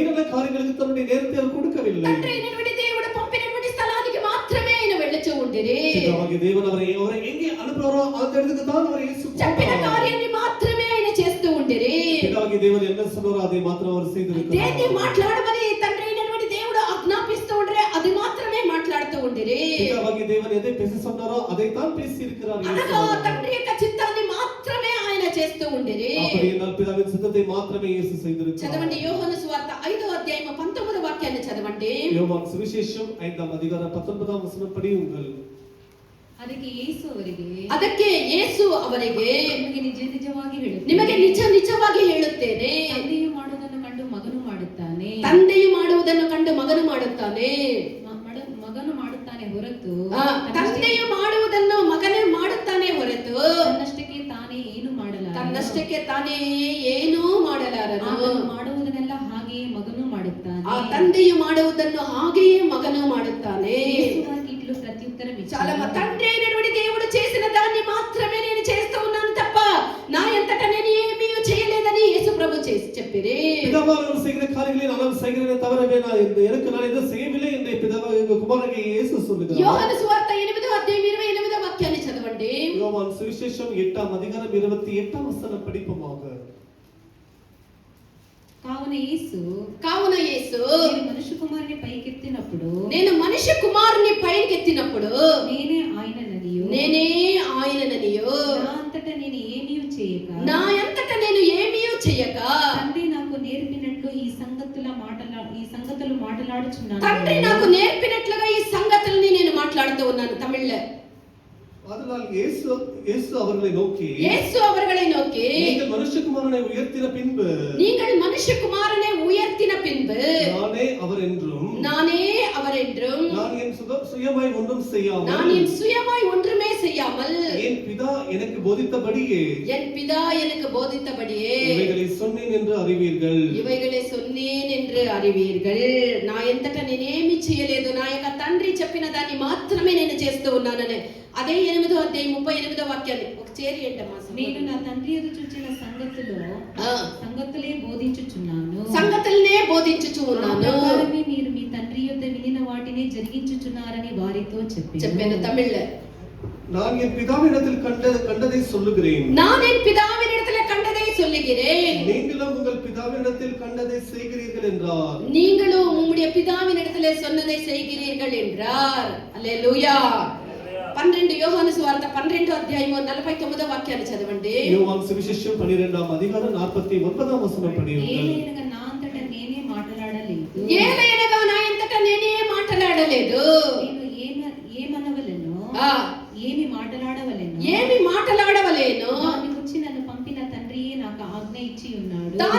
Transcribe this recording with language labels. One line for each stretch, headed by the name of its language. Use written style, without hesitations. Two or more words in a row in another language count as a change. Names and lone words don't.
Tamil: காரியங்களுக்கு தன்னுடைய நேரத்தை அவர் கொடுக்கவில்லை.
Telugu: తండ్రి అయినటువంటి దేవుడు పంపినటువంటి స్థలానికి మాత్రమే ఆయన వెళ్ళుచూ ఉండిరి.
Tamil: பிதாவாகிய தேவன் அவரை எங்கே அனுப்புறாரோ அந்த இடத்துக்கு தான் அவர் இயேசு
Telugu: చెప్పిన కార్యాన్ని మాత్రమే ఆయన చేస్తూ ఉండిరి.
Tamil: பிதாவாகிய தேவன் என்ன சொன்னாரோ அதை மாத்திரம் அவர் செய்திருக்கிறார்.
Telugu: దేన్ని మాట్లాడమని తండ్రి అయినటువంటి దేవుడు ఆజ్ఞాపిస్తూ ఉండిరి, అది మాత్రమే మాట్లాడుతూ ఉండిరి.
Tamil: பிதாவாகிய தேவன் எதை பேச சொன்னாரோ அதை தான் பேசி இருக்கிறார்.
Telugu: అనగా తండ్రి యొక్క చిత్తాన్ని మాత్రమే ఆయన చేస్తూ ఉండిరి.
Tamil: அப்படி என்றால் பிதாவின் சித்தத்தை மாத்திரமே இயேசு செய்திருக்கிறார்.
Telugu: చదవండి యోహాను సువార్త 5వ అధ్యాయం 19వ వాక్యాన్ని చదవండి.
Tamil: யோவான் சுவிசேஷம் 5ஆம் அதிகாரம் 19ஆம் வசனம் படியுங்கள்.
Kannada: ಅದಕ್ಕೆ ಯೇಸು ಅವರಿಗೆ ನಿಮಗೆ ನಿಜ ನಿಜವಾಗಿ ಹೇಳುತ್ತೇನೆ, ನಿಮಗೆ ನಿಜ ನಿಜವಾಗಿ ಹೇಳುತ್ತೇನೆ, ತಂದೆಯು ಮಾಡುವುದನ್ನು ಕಂಡು ಮಗನು ಮಾಡುತ್ತಾನೆ, ತಂದೆಯು ಮಾಡುವುದನ್ನು ಕಂಡು ಮಗನು ಮಾಡುತ್ತಾನೆ, ಮಗನು ಮಾಡುತ್ತಾನೆ ಹೊರತು ತಂದೆಯು ಮಾಡುವುದನ್ನು ಮಗನೇ ಮಾಡುತ್ತಾನೆ ಹೊರತು ತನ್ನಷ್ಟಕ್ಕೆ ತಾನೇ ಏನೂ ಮಾಡಲಾರನು. ಮಾಡುವುದನ್ನೆಲ್ಲ ಹಾಗೆಯೇ ಮಗನು ಮಾಡುತ್ತಾನೆ, ಆ ತಂದೆಯು ಮಾಡುವುದನ್ನು ಹಾಗೆಯೇ మగను ಮಾಡುತ್ತಾನೆ.
Telugu: ఇట్లు ప్రత్యుత్తరం చాలా తండ్రి అయినటువంటి దేవుడు చేసిన దాన్ని మాత్రమే నేను చేస్తూ ఉన్నాను తప్ప నా ఎంతట నేను ఏమీ చేయలేదని యేసు ప్రభు చెప్పిరి.
Tamil: பிதாவானவர் செய்கிற காரியங்களை நான் செய்கிறேன் தவிரவே எனக்கு நான் எதை செய்யவில்லை என்று பிதாவாகிய குமாரனாகிய இயேசு சொல்லுகிறார்.
Telugu: యోహాను సువార్త 8వ అధ్యాయం 28వ వాక్యాన్ని చదవండి.
Tamil: யோவான் சுவிசேஷம் 8ஆம் அதிகாரம் 28ஆம் வசனம் படிப்போமாக.
Telugu: కావున యేసు నేను మనుష్య కుమారుని పైకెత్తినప్పుడు నేనే ఆయనననియు నా అంతటా నేను ఏమీ చేయక తండ్రి నాకు నేర్పినట్లు ఈ సంగతులు మాట్లాడుచున్నాను. తండ్రి నాకు నేర్పినట్లుగా ఈ సంగతుల్ని నేను మాట్లాడుతూ ఉన్నాను. తమిళ్లో
Tamil: அதனால் இயேசு அவர்களை நோக்கி நீங்கள் மனுஷகுமாரனை உயர்த்தின பின்பு நானே அவர் என்றும் நான் என் சுயமாய் ஒன்றுமே செய்யாமல் என் பிதா எனக்கு போதித்தபடியே இவைகளை சொன்னேன் என்று அறிவீர்கள்.
Telugu: నా ఎంతట నేనేమి చేయలేదు, నా యొక్క తండ్రి చెప్పిన దాన్ని మాత్రమే నేను చేస్తూ ఉన్నానని. అదే 8వ అధ్యాయం 38వ వాక్యాన్ని ఒక చేరి ఏంటమ్మా. నేను నా తండ్రి ఎదురు చూచిన సంగతులనే బోధించుచు ఉన్నాను. మీరు మీ తండ్రి యొద్ద వినిన వాటిని జరిగించుచున్నారని వారితో చెప్పాను. తమిళ
Tamil: நான் என் பிதாவினிடத்தில் கண்டதை சொல்லுகிறேன், நீங்களும் உங்கள் பிதாவினிடத்தில் கண்டதை செய்கிறீர்கள் என்றார். நீங்களும் உம்முடைய பிதாவினிடத்திலே சொன்னதை செய்கிறீர்கள் என்றார். அல்லேலூயா.
Telugu: 12 యోహాను సువార్త 12వ అధ్యాయం 49వ వాక్యాన్ని చదవండి.
Tamil: யோவான் சுவிசேஷம் 12ஆம் அதிகாரம் 49வது வசனம் படியுங்கள்.
Telugu: ఏలయనగా నా అంతట నేనే మాట్లాడలేదు, నేను ఏమి మాట్లాడవలెను దాని గురించి నన్ను పంపిన తండ్రియే నాకు ఆజ్ఞ ఇచ్చి ఉన్నాడు.